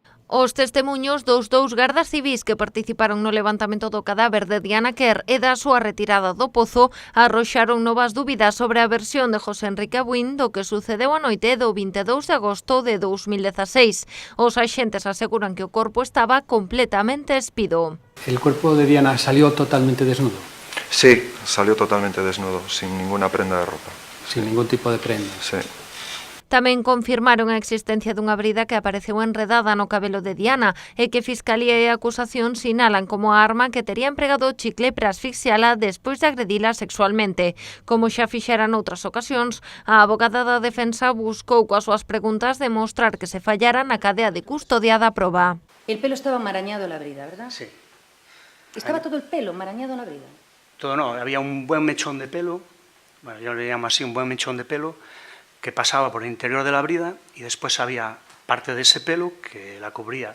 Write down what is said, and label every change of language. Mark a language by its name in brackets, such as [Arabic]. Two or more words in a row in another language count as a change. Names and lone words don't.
[Galician] Os testemuños dos dous gardas civís que participaron no levantamento do cadáver de Diana Quer e da súa retirada do pozo arroxaron novas dúbidas sobre a versión de José Enrique Abuín do que sucedeu a noite do 22 de agosto de 2016. Os axentes aseguran que o corpo estaba completamente espido. [Spanish] ¿El cuerpo de Diana salió totalmente desnudo? Sí, salió totalmente desnudo, sin ninguna prenda de ropa. Sin ningún tipo de prenda. Sí. [Galician] Tamén confirmaron a existencia dunha brida que apareceu enredada no cabelo de Diana e que Fiscalía e acusación sinalan como a arma que tería empregado o chicle para asfixiala despois de agredila sexualmente. Como xa fixera noutras ocasións, a abogada da defensa buscou coas súas preguntas demostrar que se fallara na cadea de custodia da proba. [Spanish] El pelo estaba marañado en la brida, ¿verdad? Sí. ¿Estaba todo el pelo marañado en la brida? Todo no, había un buen mechón de pelo, bueno, yo le llamo así, un buen mechón de pelo, que pasaba por el interior de la brida y después había parte de ese pelo que la cubría.